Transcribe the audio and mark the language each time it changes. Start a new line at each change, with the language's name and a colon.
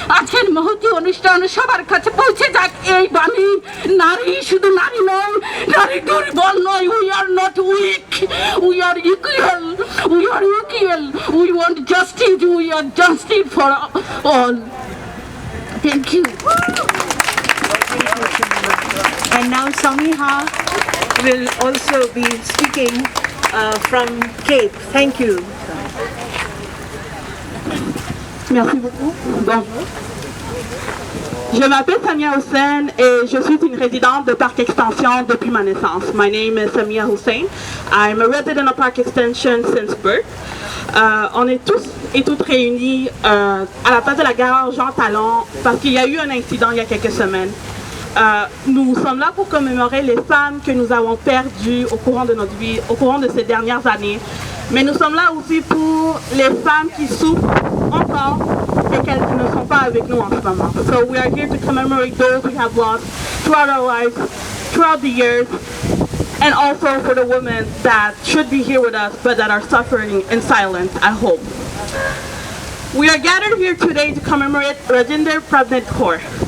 Bangla: আজকের মহতী অনুষ্ঠান সবার কাছে পৌঁছে যাক এই বাণী। নারী শুধু নারী নয়, নারী দুর্বল নয়।
English: We are not weak, we are equal, we are equal. We want justice, we are justice for all. Thank you. And now Samiha will also be speaking from Cape. Thank you.
French: Merci beaucoup. Bon. Je m'appelle Samia Hussein et je suis une résidente de Parc Extension depuis ma naissance.
English: My name is Samia Hussein. I'm a resident of Parc Extension since birth.
French: On est tous et toutes réunis à la place de la gare Jean Talon parce qu'il y a eu un incident il y a quelques semaines. Nous sommes là pour commémorer les femmes que nous avons perdues au courant de notre vie, au courant de ces dernières années. Mais nous sommes là aussi pour les femmes qui souffrent encore et qu'elles ne sont pas avec nous en ce moment.
English: So we are here to commemorate those we have lost throughout our lives, throughout the years, and also for the women that should be here with us but that are suffering in silence at home. We are gathered here today to commemorate Rajinder Prabhneed Kaur.